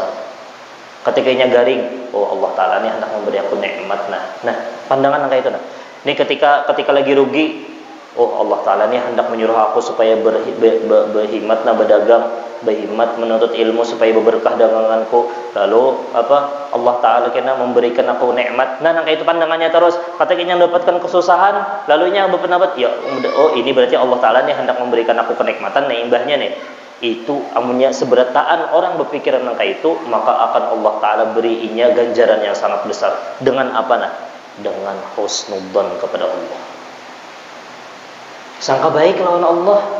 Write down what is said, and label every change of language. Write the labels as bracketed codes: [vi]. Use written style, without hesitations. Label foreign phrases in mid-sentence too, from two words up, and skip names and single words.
[bjn] Ketika inya garing, oh Allah Ta'ala ini hendak memberi aku nikmat. Nah, pandangan nangka itu. Ini ketika lagi rugi, oh Allah Ta'ala ini hendak menyuruh aku supaya berhikmat berdagang, berhikmat menuntut ilmu supaya berberkah daganganku. Lalu Allah Ta'ala kena memberikan aku nikmat. Nah itu pandangannya terus. Ketika mendapatkan kesusahan, lalunya berpendapat, ya oh ini berarti Allah Ta'ala ini hendak memberikan aku kenikmatan. Nah imbahnya nih, itu amunnya seberataan orang berpikiran nangka itu, maka akan Allah Ta'ala beri inya ganjaran yang sangat besar. Dengan apa nah? Dengan husnudzon kepada Allah, sangka baik lawan Allah.